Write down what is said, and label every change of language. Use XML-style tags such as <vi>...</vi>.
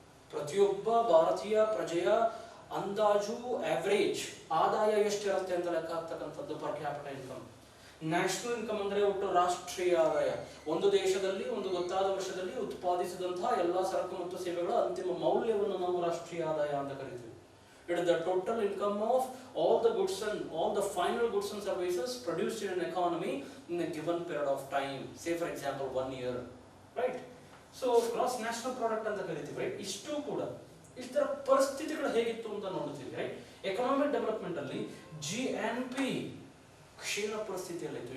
<kn>ಪ್ರತಿಯೊಬ್ಬ ಭಾರತೀಯ ಪ್ರಜೆಯ ಅಂದಾಜು ಆವರೇಜ್ ಆದಾಯ ಎಷ್ಟಿರುತ್ತೆ ಅಂತ ಲೆಕ್ಕ ಹಾಕ್ತಕ್ಕಂಥದ್ದು per capital income. National income ಅಂದ್ರೆ ಒಟ್ಟು ರಾಷ್ಟ್ರೀಯ ಆದಾಯ, ಒಂದು ದೇಶದಲ್ಲಿ ಒಂದು ಗೊತ್ತಾದ ವರ್ಷದಲ್ಲಿ ಉತ್ಪಾದಿಸಿದಂತಹ ಎಲ್ಲಾ ಸರಕು ಮತ್ತು ಸೇವೆಗಳ ಅಂತಿಮ ಮೌಲ್ಯವನ್ನು ನಾವು ರಾಷ್ಟ್ರೀಯ ಆದಾಯ ಅಂತ ಕರಿತೀವಿ.</kn> <en>It is the total income of all the goods and all the final goods and services produced in an economy in a given period of time. Say for example 1 year, right? So gross national product</en> <kn>ಅಂತ ಕರಿತೀವಿ,</kn> <en>right?</en> <kn>ಇಷ್ಟು ಕೂಡ ಇಷ್ಟರ ಪರಿಸ್ಥಿತಿಗಳು ಹೇಗಿತ್ತು ಅಂತ ನೋಡ್ತೀವಿ, right? Economic development ಅಲ್ಲಿ GNP ಕ್ಷೀಣ ಪರಿಸ್ಥಿತಿಯಲ್ಲಿತ್ತು.</kn>